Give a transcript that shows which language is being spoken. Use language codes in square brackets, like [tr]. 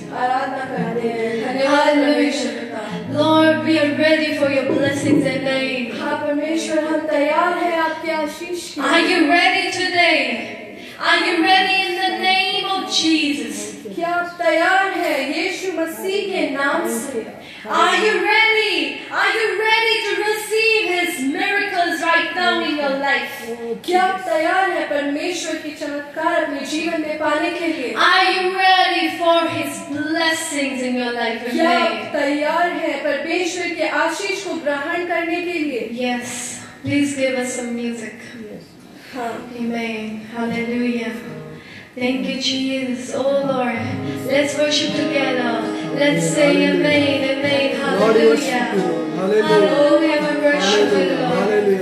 [hi] आराधना करते हैं धन्यवाद परमेश्वर पिता [en] Lord, we are ready for your blessings. Amen. [hi] हाँ परमेश्वर हम तैयार हैं आपके आशीष के [en] Are you ready today? Are you ready in the name of Jesus? [hi] क्या आप तैयार हैं यीशु मसीह के नाम से [en] Are you ready? Are you ready to receive His miracles right now in your life? [hi] क्या आप तैयार हैं परमेश्वर के चमत्कार अपने जीवन में पाने के लिए [en] Are you ready for His blessings in your life? [hi] क्या आप [en] Amen. [hi] तैयार हैं परमेश्वर के आशीष को ग्रहण करने के लिए [en] Yes. Please give us some music. [hi] हाँ [en] Amen. Hallelujah. Thank you, Jesus. Oh Lord, let's worship together. Let's say Amen. Amen. Lord, we worship Hallelujah. you, Lord. Hallelujah. Hallelujah. We worship you, Hallelujah.